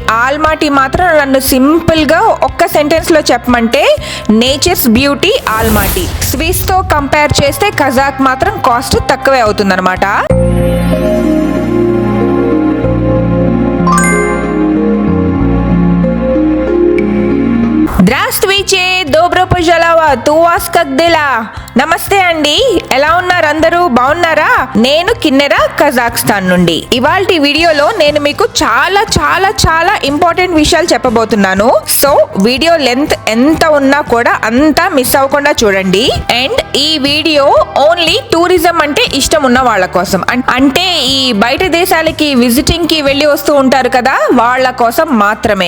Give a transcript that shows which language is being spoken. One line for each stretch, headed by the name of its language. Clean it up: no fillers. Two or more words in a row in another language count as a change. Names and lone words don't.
Telugu: ఆల్మాటీ మాత్రం నన్ను సింపుల్ గా ఒక్క సెంటెన్స్ లో చెప్పమంటే
English: nature's beauty
Telugu: ఆల్మాటీ. స్విస్ తో కంపేర్ చేస్తే కజాక్ మాత్రం కాస్ట్ తక్కువే అవుతుందన్నమాట.
Russian: Здравствуйте, добро пожаловать, ту вас как дела?
Telugu: నమస్తే అండి, ఎలా ఉన్నారు అందరూ? బాగున్నారా? నేను కిన్నెరా, కజాక్స్తాన్ నుండి. ఇవాల్టి వీడియోలో నేను మీకు చాలా చాలా చాలా ఇంపార్టెంట్ విషయాలు చెప్పబోతున్నాను.
English: so video length
Telugu: ఎంత ఉన్నా కూడా అంతా మిస్ అవ్వకుండా చూడండి. అండ్ ఈ
English: video only tourism
Telugu: అంటే ఇష్టం ఉన్న వాళ్ళ కోసం, అంటే ఈ బయట దేశాలకి విజిటింగ్ కి వెళ్ళి వస్తూ ఉంటారు కదా, వాళ్ళ కోసం మాత్రమే.